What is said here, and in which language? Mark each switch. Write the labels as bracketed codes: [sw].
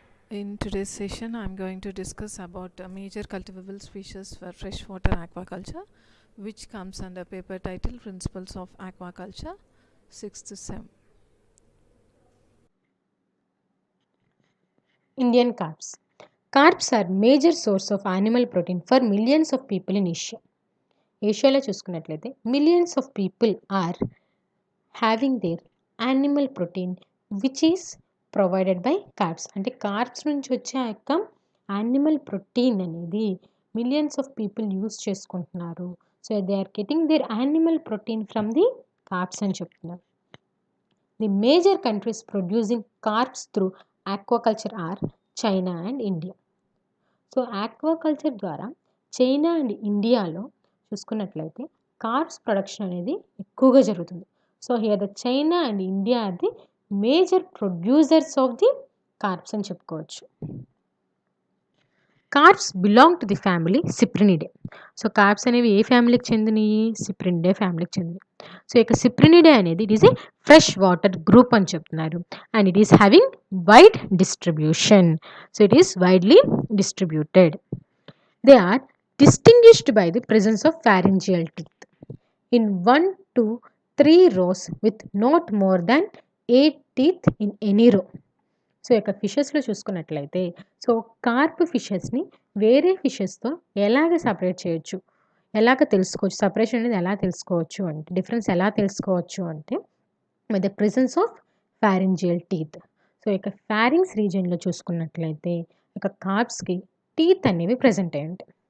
[en] In today's session, I'm going to discuss about major cultivable species for freshwater aquaculture, which comes under paper title Principles of Aquaculture, 6th Sem. Indian carps. Carps are major source of animal protein for millions of people in Asia. [te] ఏషియాలో చూసుకున్నట్లయితే [en] Millions of people are having their animal protein which is provided by carps. [te] అంటే corps నుంచి వచ్చే ఆ యొక్క animal protein అనేది millions of people use చేసుకుంటున్నారు. [en] so they are getting their animal protein from the carps [te] అని చెప్తున్నారు. [en] The major countries producing carps through aquaculture are China and India. [te] So aquaculture ద్వారా చైనా అండ్ ఇండియాలో చూసుకున్నట్లయితే corps production అనేది ఎక్కువగా జరుగుతుంది. [en] so here the China and India are the major producers of the carps [te] అని చెప్పుకోవచ్చు. [en] Carps belong to the family cyprinidae. [te] So corps అనేవి ఏ ఫ్యామిలీకి చెందినవి? సిప్రినిడే ఫ్యామిలీకి చెందినవి. సో ఇక సిప్రినిడే అనేది [en] It is a fresh water group అని చెప్తున్నారు and it is having wide distribution. So it is widely distributed. [te] They are [en] distinguished by the presence of pharyngeal teeth in 1 to 3 rows with not more than 8 teeth in any row. [te] So ఇక ఫిషెస్లో చూసుకున్నట్లయితే so Corp ఫిషెస్ని వేరే ఫిషెస్తో ఎలాగ separate చేయొచ్చు, ఎలాగ తెలుసుకోవచ్చు, separation అనేది ఎలా తెలుసుకోవచ్చు అంటే, డిఫరెన్స్ ఎలా తెలుసుకోవచ్చు అంటే [en] With the presence of pharyngeal teeth. [te] So ఇక ఫ్యారింగ్స్ రీజియన్లో చూసుకున్నట్లయితే ఇక కార్ప్స్కి టీత్ అనేవి ప్రజెంట్ అయ్యి ఉంటాయి.